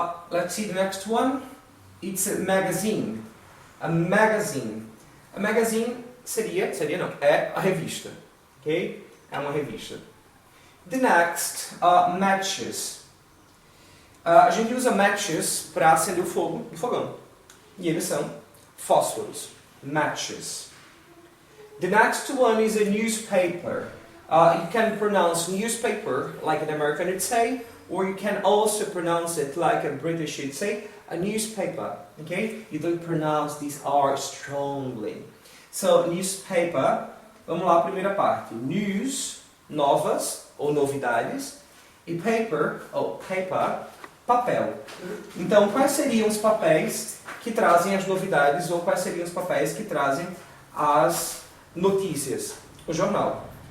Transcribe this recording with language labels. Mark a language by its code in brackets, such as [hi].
[en] Let's see the next one. It's a magazine. A magazine. [pt] A magazine é a revista. Ok? É uma revista. [en] The next, matches. [pt] A gente usa matches para acender o fogo do fogão. E eles são fósforos. Matches. [en] The next one is a newspaper. You can pronounce newspaper like an American would say, or you can also pronounce it like a British would say, a newspaper. Okay? You don't pronounce this R strongly. [pt] So, newspaper, vamos lá, primeira parte. News, novas ou novidades. E paper, ou paper, papel. Então, quais seriam os papéis que trazem as novidades ou quais seriam os papéis que trazem as notícias? O jornal.